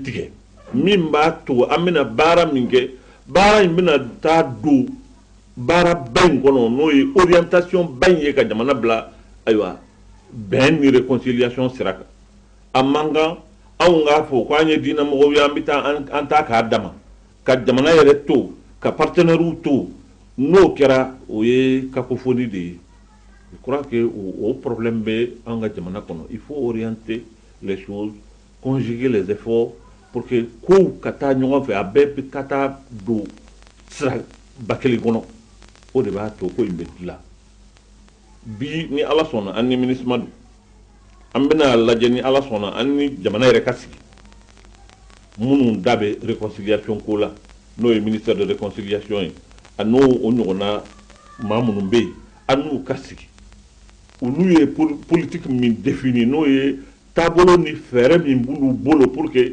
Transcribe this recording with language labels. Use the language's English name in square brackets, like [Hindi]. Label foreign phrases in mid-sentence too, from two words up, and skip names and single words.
[Bambara] tigɛ min b'a to an bɛna baara min kɛ baara in bɛna taa don baara ba in kɔnɔ n'o ye orientation ba in ye ka jamana bila ayiwa bɛn ni réconciliation sira kan a man kan anw k'a fɔ ko an ye diinɛmɔgɔw ye an bɛ taa an ta k'a dama ka jamana yɛrɛ to ka partenaires to n'o kɛra o ye cacophonie de ye [French] je crois que [Bambara] o problème bɛ an ka jamana kɔnɔ [French] il faut orienter les choses conjuguer les efforts pour que [Bambara] kow ka taa ɲɔgɔn fɛ a bɛɛ ka taa don sira ba kelen kɔnɔ o de b'a to ko in bɛ dilan bi ni Ala sɔnna an ni MINUSMA don an bɛna lajɛ ni Ala sɔnna an ni jamana yɛrɛ ka sigi minnu da bɛ réconciliation ko la n'o ye [French] ministère de réconciliation [Bambara] ye a n'o ɲɔgɔnna maa minnu bɛ yen an n'u ka sigi olu ye politique min défini n'o ye taabolo ni fɛɛrɛ min b'olu bolo [French] pour que